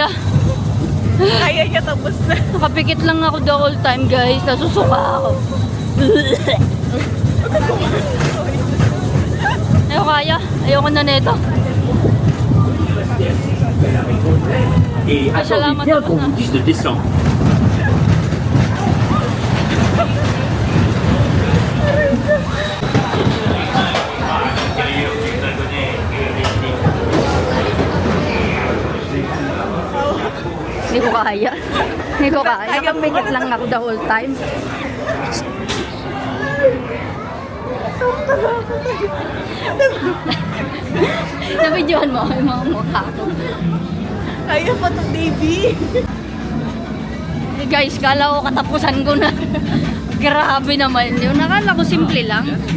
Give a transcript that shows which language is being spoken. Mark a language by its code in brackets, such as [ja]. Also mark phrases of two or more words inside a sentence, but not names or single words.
[tl] Kaya niya tapos na. Nakapikit lang ako [en] the whole time, [tl] guys. Nasusuka ako. Ayoko kaya. Ayoko na neto. [fr] Et attendez bien qu'on vous dise de descendre. [tl] Hindi ko kaya. Hindi ko kaya. Nakapikit lang ako [en] the whole time. [tl] Nabidyohan mo yung mga mukha ko. Kaya pa to, baby. [en] Hey guys, [tl] kala ko katapusan ko na. Grabe naman yun. Nakala ko simple lang.